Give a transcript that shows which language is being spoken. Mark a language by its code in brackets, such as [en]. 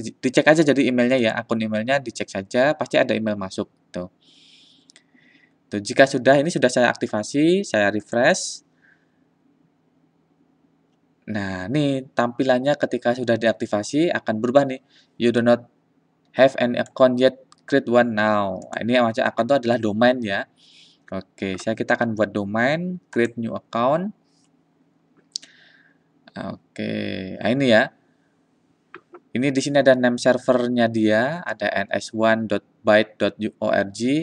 [id] Dicek aja jadi emailnya ya, akun emailnya dicek saja, pasti ada email masuk. Tuh. Tuh, jika sudah, ini sudah saya aktivasi, saya refresh. Nah, ini tampilannya ketika sudah diaktifasi akan berubah nih. [en] You do not have an account yet, create one now. [id] Nah, ini yang macam account itu adalah domain ya. Oke, kita akan buat domain, [en] create new account. [id] Oke, nah ini ya. Ini di sini ada name servernya dia, ada ns1.byte.org.